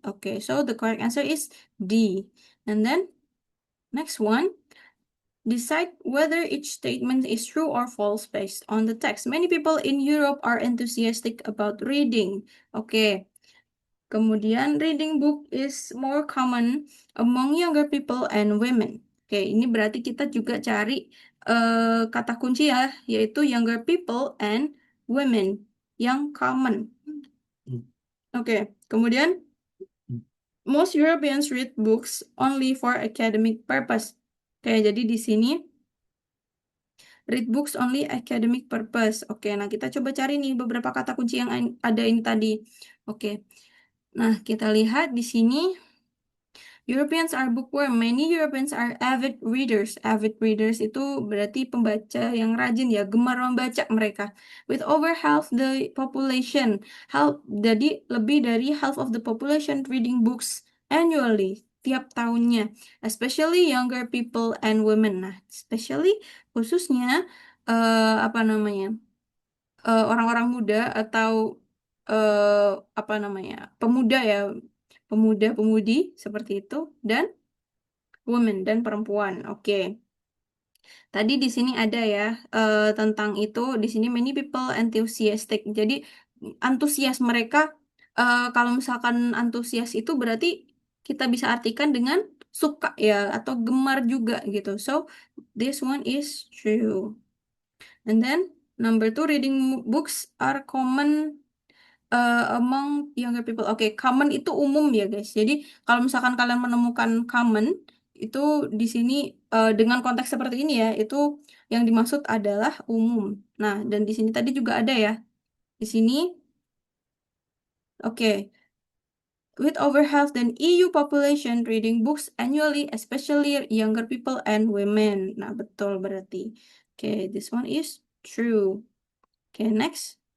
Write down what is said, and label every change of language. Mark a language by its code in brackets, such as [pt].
[en] Oke, so the correct answer is D. And then next one. Decide whether each statement is true or false based on the text. Many people in Europe are enthusiastic about reading. Oke. [id] Kemudian [en] reading book is more common among younger people and women. [id] Oke, ini berarti kita juga cari kata kunci ya, yaitu [en] younger people and women [id] yang common. [en] Oke, [id] kemudian [en] most Europeans read books only for academic purpose. Oke, [id] jadi di sini [en] read books only academic purpose. [id] Oke, nah kita coba cari nih beberapa kata kunci yang ada ini tadi. Oke. Nah, kita lihat di sini [en] Europeans are bookworm. Many Europeans are avid readers. Avid readers [id] itu berarti pembaca yang rajin ya, gemar membaca mereka. [en] With over half the population. [id] Jadi lebih dari [en] half of the population reading books annually [id] tiap tahunnya. [en] Especially younger people and women. [id] Nah, especially khususnya apa namanya? Orang-orang muda atau apa namanya? Pemuda ya, pemuda-pemudi seperti itu dan women dan perempuan. Oke. Tadi di sini ada ya tentang itu. Di sini [en] many people enthusiastic. [id] Jadi antusias mereka kalau misalkan antusias itu berarti kita bisa artikan dengan suka ya atau gemar juga gitu. [en] So this one is true. And then number two, reading books are common among younger people. [id] Oke, common itu umum ya guys. Jadi kalau misalkan kalian menemukan common itu di sini dengan konteks seperti ini ya, itu yang dimaksud adalah umum. Nah, dan di sini tadi juga ada ya. Di sini, [en] oke, with over half the EU population reading books annually, especially younger people and women. Nah, [id] betul berarti. [en] Oke, this one is true. Oke, next.